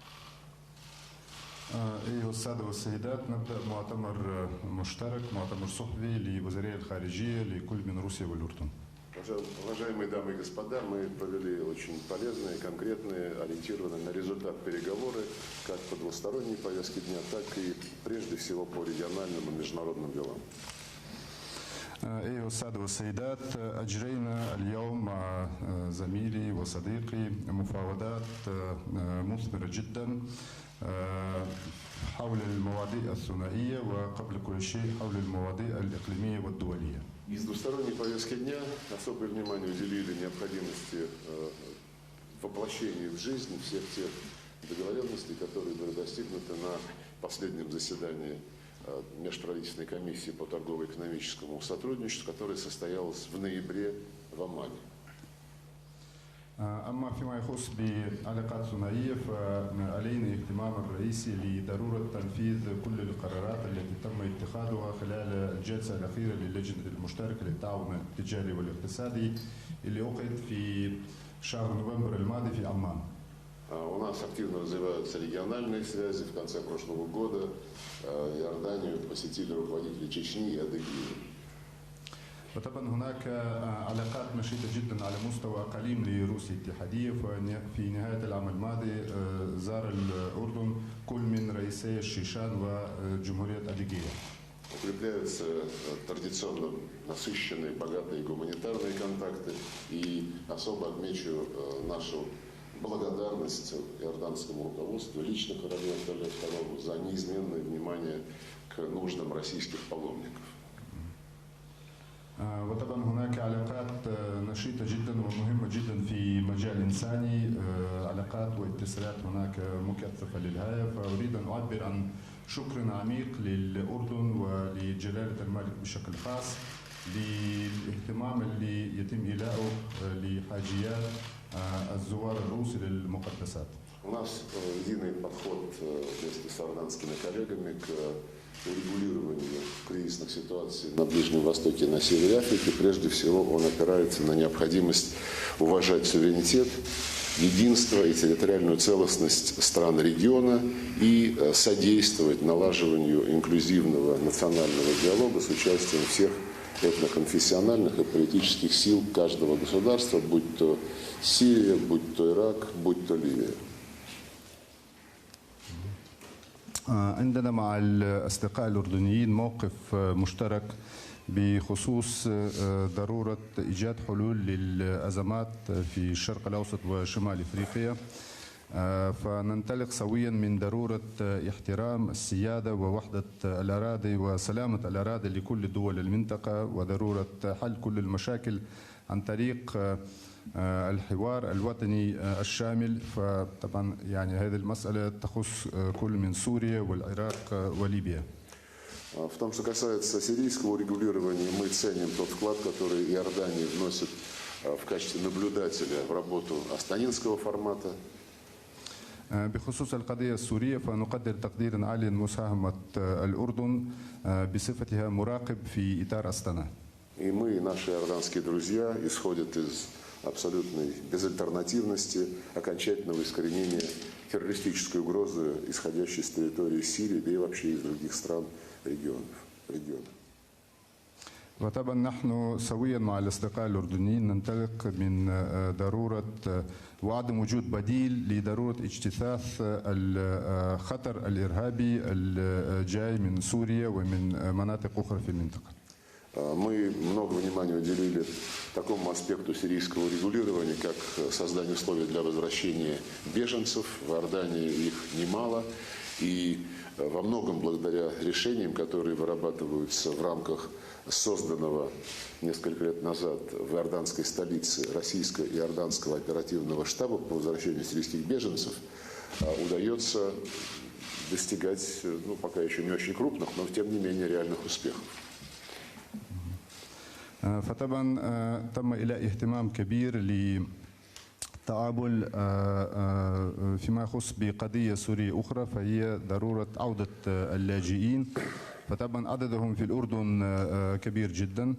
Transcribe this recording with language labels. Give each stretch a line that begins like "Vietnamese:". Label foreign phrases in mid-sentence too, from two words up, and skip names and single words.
Arabic: أيها السادة والسيدات، نبدأ مؤتمر مشترك، مؤتمر صحفي لوزراء الخارجية لكل من روسيا والأردن.
Russian: Уважаемые дамы и господа, мы провели очень полезные, конкретные, ориентированные на результат переговоры как по двусторонней повестке дня, так и прежде всего по региональным и международным делам.
Arabic: أيها السادة والسيدات، أجرينا اليوم مع زميلي وصديقي مفاوضات مثمرة جدا حول المواضيع الثنائية وقبل كل شيء حول المواضيع الإقليمية والدولية.
Russian: Из двусторонней повестки дня особое внимание уделили необходимости воплощения в жизнь всех тех договоренностей, которые были достигнуты на последнем заседании Межправительственной комиссии по торгово-экономическому сотрудничеству, которое состоялось в ноябре в Омане.
Arabic: أما فيما يخص بعلاقات ثنائية فعلينا الاهتمام الرئيسي لضرورة تنفيذ كل القرارات التي تم اتخاذها خلال الجلسة الأخيرة للجنة المشتركة للتعاون التجاري والاقتصادي اللي عقد في شهر نوفمبر الماضي في عمان.
Russian: У нас активно развиваются региональные связи. В конце прошлого года Иорданию посетили руководители Чечни и Адыгеи.
Arabic: وطبعا هناك علاقات نشيطة جدا على مستوى أقاليم لروسيا الاتحادية. في نهاية العام الماضي زار الأردن كل من رئيسي الشيشان وجمهورية أديغية.
Russian: Укрепляются традиционно насыщенные, богатые гуманитарные контакты. И особо отмечу нашу благодарность иорданскому руководству, лично королю Абдалле II за неизменное внимание к нуждам российских паломников.
Arabic: وطبعا هناك علاقات نشيطة جدا ومهمة جدا في مجال إنساني، علاقات واتصالات هناك مكثفة للغاية. فأريد أن أعبر عن شكر عميق للأردن ولجلالة الملك بشكل خاص للاهتمام اللي يتم إيلاؤه لحاجيات الزوار الروس للمقدسات.
Russian: У нас единый подход вместе с иорданскими коллегами к урегулированию кризисных ситуаций на Ближнем Востоке и на севере Африки. Прежде всего, он опирается на необходимость уважать суверенитет единство и территориальную целостность стран региона и содействовать налаживанию инклюзивного национального диалога с участием всех этноконфессиональных и политических сил каждого государства, будь то Сирия, будь то Ирак, будь то Ливия.
Arabic: عندنا مع الأصدقاء الأردنيين موقف مشترك بخصوص ضرورة إيجاد حلول للأزمات في الشرق الأوسط وشمال إفريقيا. فننطلق سويا من ضرورة احترام السيادة ووحدة الأراضي وسلامة الأراضي لكل دول المنطقة وضرورة حل كل المشاكل عن طريق الحوار الوطني الشامل. فطبعا يعني هذه المسألة تخص كل من سوريا والعراق وليبيا.
Russian: В том, что касается сирийского урегулирования, мы ценим тот вклад, который Иордания вносит в качестве наблюдателя в работу астанинского формата.
Arabic: بخصوص القضية السورية فنقدر تقديرا عاليا مساهمة الأردن بصفتها مراقب في إطار أستانا.
Russian: И мы, и наши иорданские друзья, исходят из абсолютной безальтернативности окончательного искоренения террористической угрозы, исходящей с территории Сирии, да и вообще из других стран региона.
Arabic: وطبعا نحن سويا مع الأصدقاء الأردنيين ننطلق من ضرورة وعدم وجود بديل لضرورة اجتثاث الخطر الإرهابي الجاي من سوريا ومن مناطق أخرى في المنطقة.
Russian: Мы много внимания уделили такому аспекту сирийского регулирования, как создание условий для возвращения беженцев. В Иордании их немало. И во многом благодаря решениям, которые вырабатываются в рамках созданного несколько лет назад в иорданской столице российско-иорданского оперативного штаба по возвращению сирийских беженцев, удается достигать, ну, пока еще не очень крупных, но тем не менее реальных успехов.
Arabic: فطبعا تم إلى اهتمام كبير للتعامل فيما يخص بقضية سورية أخرى فهي ضرورة عودة اللاجئين. فطبعا عددهم في الأردن كبير جدا.